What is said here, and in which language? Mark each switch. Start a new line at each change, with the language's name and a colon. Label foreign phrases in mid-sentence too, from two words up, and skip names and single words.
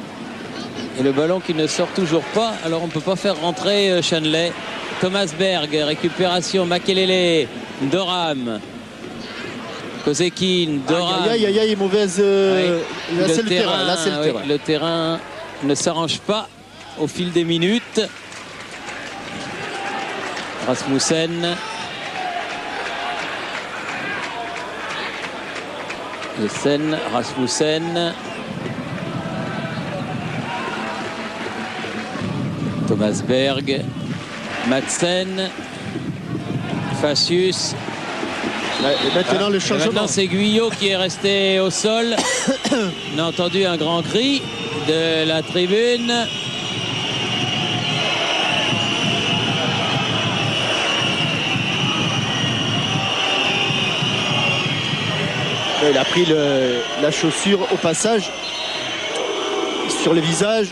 French: Et le ballon qui ne sort toujours pas. Alors, on ne peut pas faire rentrer Channelet. Thomas Berg, récupération. Makelele Doram. Kozeki, Doram. Aïe, mauvaise. Oui. Là, c'est le terrain. Là, c'est le terrain. Le terrain ne s'arrange pas au fil des minutes. Rasmussen. Jessen, Rasmussen. Thomas Berg. Madsen. Facius. Et maintenant, le changement. Maintenant, c'est Guyot qui est resté au sol. On a entendu un grand cri de la tribune. Il a pris la chaussure au passage sur le visage.